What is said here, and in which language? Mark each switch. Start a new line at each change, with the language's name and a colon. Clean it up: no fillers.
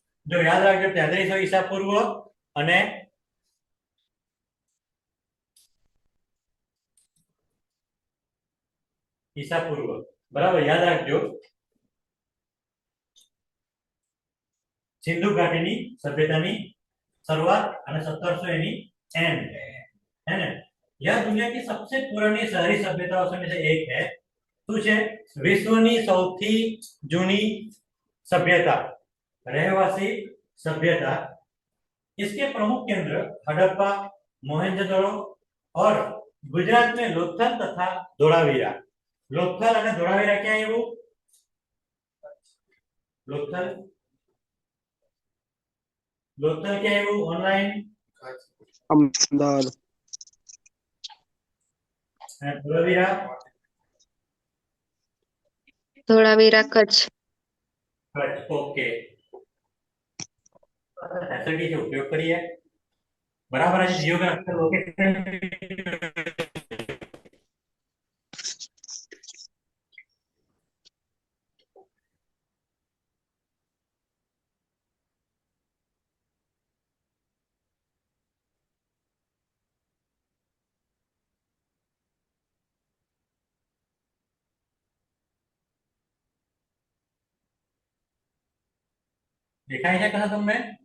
Gujarati: જો યાદ રાખજો 3300 ઈસા પૂર્વ અને ઈસા પૂર્વ, બરાબર યાદ રાખજો। સિંધુ ઘાટીની સભ્યતાની શરૂઆત અને 1700 એની
Hindi: एंड है ना। यह दुनिया की सबसे पुरानी शहरी सभ्यताओं में से एक है।
Gujarati: શું છે? વિશ્વની સૌથી જૂની સભ્યતા, રહેવાસી सभ्यता।
Hindi: इसके प्रमुख केंद्र हड़प्पा, मोहनजोदड़ो और गुजरात में लोथल तथा धोलावीरा।
Gujarati: लोथल અને ધોળાવીરા ક્યાં આવ્યું? લોથલ ક્યાં આવ્યું? ઓનલાઈન અમદાવાદ અને ધોળાવીરા ધોળાવીરા કચ્છ ઓકે।
Hindi: ફેસિલિટી से उपयोग करिए, बराबर है।
Gujarati: जियोग्राफिकल लोकेशन દેખાય છે કદાચ તમને?